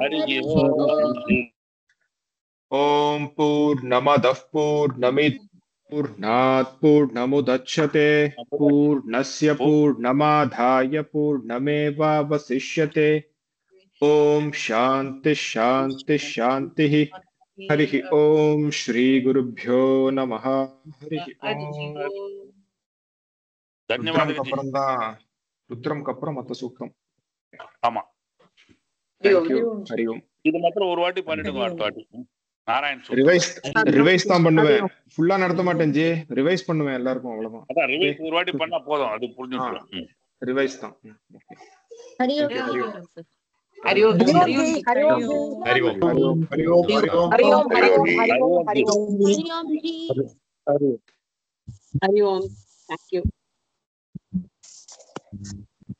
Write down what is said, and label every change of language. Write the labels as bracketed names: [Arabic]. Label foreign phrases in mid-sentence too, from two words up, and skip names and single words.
[Sanskrit] ओम पूर्णमदः पूर्णमिदं पूर्णात् पूर्णमुदच्यते पूर्णस्य पूर्णमादाय पूर्णमेवावशिष्यते। ओम शांति शांति शांति। हरि ओम श्री गुरुभ्यो नमः। हरि ओम। [Tamil] ருத்ரம் அப்புறம் மத்த சூக்தம். ஆமா [Sanskrit] हरि ओम्. [Tamil] இது மாத்திரம் ஒரு வாட்டி பண்ணிடுங்க, அடுத்த வாட்டி நாராயண் ரிவைஸ் தான் பண்ணுவேன், ஃபுல்லா நடத்த மாட்டேன் ஜி, ரிவைஸ் பண்ணுவேன் எல்லாருக்கும், அவ்வளவுதான். அதான் ரிவைஸ் ஒரு வாட்டி பண்ணா போதும், அது புரிஞ்சுக்கலாம். ரிவைஸ் தான். [Sanskrit] हरि ओम् हरि ओम्. हरि ओम् हरि ओम् हरि ओम् हरि ओम्. हरि ओम् हरि ओम् हरि ओम् हरि ओम् हरि ओम् हरि ओम्. [English] Thank you.